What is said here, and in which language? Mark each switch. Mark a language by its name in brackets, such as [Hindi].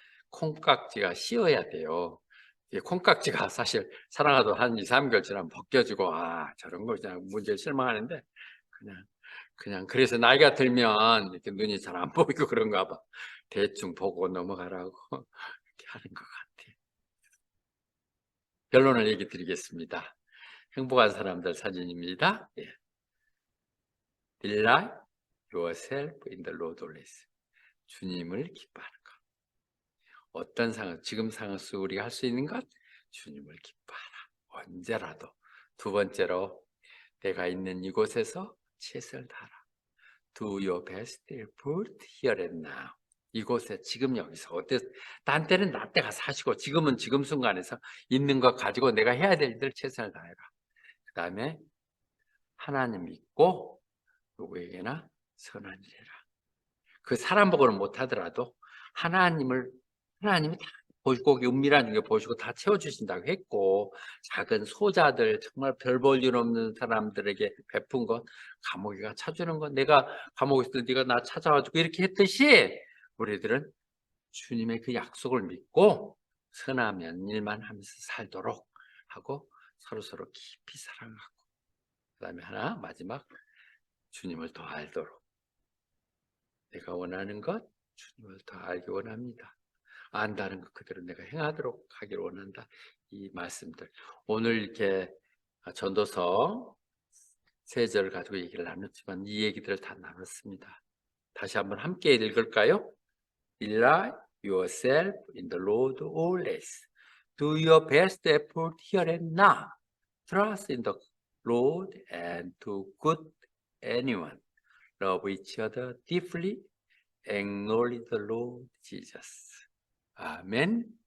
[Korean] 콩깍지가 씌어야 돼요. 콩깍지가 사실 사랑하다 한 2, 3개월 지나면 벗겨지고, 저런 거 그냥 문제에 실망하는데, 그냥 그래서 나이가 들면 이렇게 눈이 잘 안 보이고 그런가 봐. 대충 보고 넘어가라고 이렇게 하는 것 같아요. 결론을 얘기 드리겠습니다. 행복한 사람들 사진입니다. 예. [English] Delight yourself in the Lord always. [Korean] 주님을 기뻐하는 것. 어떤 상황, 지금 상황 속 우리가 할 수 있는 것, 주님을 기뻐하라. 언제라도. 두 번째로, 내가 있는 이곳에서 최선을 다하라. [English] Do your best effort here and now. [Korean] 이곳에, 지금 여기서. 딴 때는 나 때 가서 하시고, 지금은 지금 순간에서 있는 것 가지고 내가 해야 될 일을 최선을 다해라. 그 다음에 하나님 믿고 누구에게나 선한 일 해라. 그 사람 보고는 못하더라도 하나님이 다 보시고, 은밀한 게 보시고 다 채워주신다고 했고, 작은 소자들, 정말 별 볼 일 없는 사람들에게 베푼 것, 감옥이가 찾주는 것, 내가 감옥에 있을 때 네가 나 찾아와주고 이렇게 했듯이, 우리들은 주님의 그 약속을 믿고 선하면 일만 하면서 살도록 하고, 서로 깊이 사랑하고, 그 다음에 하나 마지막, 주님을 더 알도록. 내가 원하는 것, 주님을 더 알기 원합니다. 안다는 것 그대로 내가 행하도록 하기를 원한다. 이 말씀들, 오늘 이렇게 전도서 3절을 가지고 얘기를 나눴지만 이 얘기들을 다 나눴습니다. 다시 한번 함께 읽을까요? [English] Delight yourself in the Lord always. Do your best effort here and now. Trust in the Lord and do good anyone. Love each other deeply. Acknowledge the Lord Jesus. 아멘.